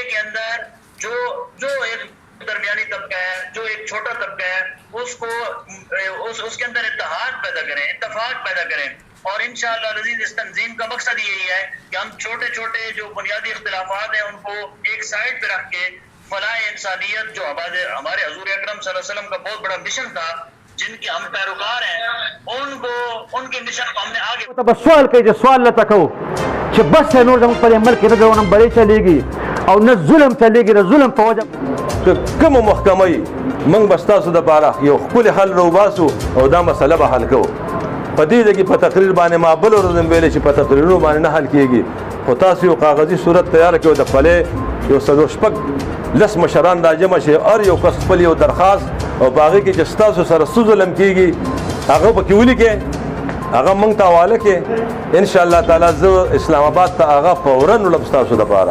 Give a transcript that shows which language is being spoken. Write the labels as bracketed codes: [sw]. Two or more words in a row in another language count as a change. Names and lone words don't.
[ur] کے اندر جو ایک درمیانی طبقہ ہے، جو ایک چھوٹا طبقہ ہے، اس کو اس کے اندر اتحاد پیدا کریں، اتفاق پیدا کریں، اور انشاءاللہ العزیز اس تنظیم کا مقصد یہی ہے کہ ہم چھوٹے چھوٹے جو بنیادی اختلافات ہیں ان کو ایک سائڈ پہ رکھ کے فلاح انسانیت جو ہمارے حضور اکرم صلی اللہ علیہ وسلم کا بہت بڑا مشن تھا، جن کے ہم پیروکار ہیں، ان کے مشن کو ہم نے آگے [ps] تب سوال کوي چې سوال لته کوو چې بس نور زموږ په ملک کې نه نمبرې چلېږي او نه ظلم چلېږي، د ظلم په وجه کومه محکمه وي موږ به ستاسو دپاره یو ښکلي حل راوباسو او دا مسله به حل کوو. په دې ځای کې په تقریر باندې ما بل ورځ هم ویلې چې په تقریرونو باندې نه حل کېږي، خو تاسو یو کاغذي صورت تیاره کړئ، د پلې یو څلور شپږ لس مشران را جمع شي، هر یو کس خپل یو درخواست او په هغې کې چې ستاسو سره څه ظلم کېږي هغه پکې ولیکئ، هغه موږ ته حواله کړئ، انشاءالله تعالی زه اسلام آباد ته هغه فوراً وړم ستاسو دپاره.